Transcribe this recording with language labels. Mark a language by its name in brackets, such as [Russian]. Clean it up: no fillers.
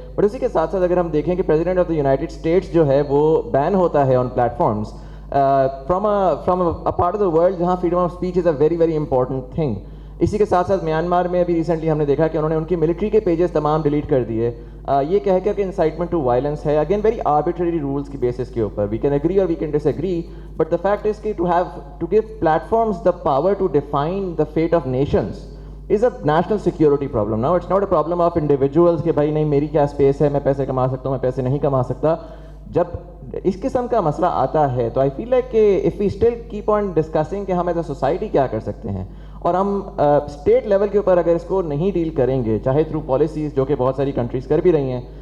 [English] but [Urdu] اسی کے ساتھ ساتھ اگر ہم دیکھیں کہ [English] president of the United States [Urdu] جو ہے وہ [English] ban [Urdu] ہوتا ہے [English] On platforms from a part of the world جہاں freedom of speech is a very very important thing. [Urdu] اسی کے ساتھ ساتھ میانمار میں ابھی ریسنٹلی ہم نے دیکھا کہ انہوں نے ان کی ملٹری کے پیجز تمام ڈیلیٹ کر دیے, یہ کہہ کر کہ [English] incitement to violence [Urdu] ہے. [English] again very arbitrary rules [Urdu] کی بیسس کے اوپر, [English] We can agree اور we can disagree, but the fact is کہ to give platforms the power to define the fate of nations is a national security problem. Now it's not a problem of individuals [Urdu] کہ بھائی نہیں میری کیا space ہے, میں پیسے کما سکتا ہوں, میں پیسے نہیں کما سکتا. جب اس قسم کا مسئلہ آتا ہے تو [English] I feel like [Urdu] کہ [English] if we still keep on discussing [Urdu] کہ ہم [English] as a society [Urdu] کیا کر سکتے ہیں, اور ہم اسٹیٹ لیول کے اوپر اگر اس کو نہیں ڈیل کریں گے, چاہے [English] through policies [Urdu] جو کہ بہت ساری کنٹریز کر بھی رہی ہیں.